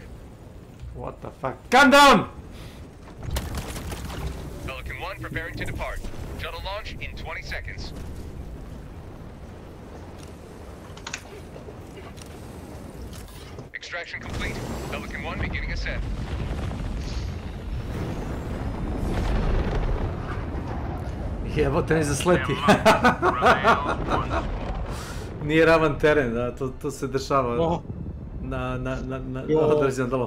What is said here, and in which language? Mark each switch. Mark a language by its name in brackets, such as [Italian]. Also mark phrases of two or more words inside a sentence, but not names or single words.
[English] What the fuck? Calm down! Pelican 1 preparing to depart. Shuttle launch in 20 seconds. Extraction complete. Pelican 1 beginning ascent. [Serbian] Jebote, ne zasleti. Nije ravan teren, da, to se dešava na određenom delu.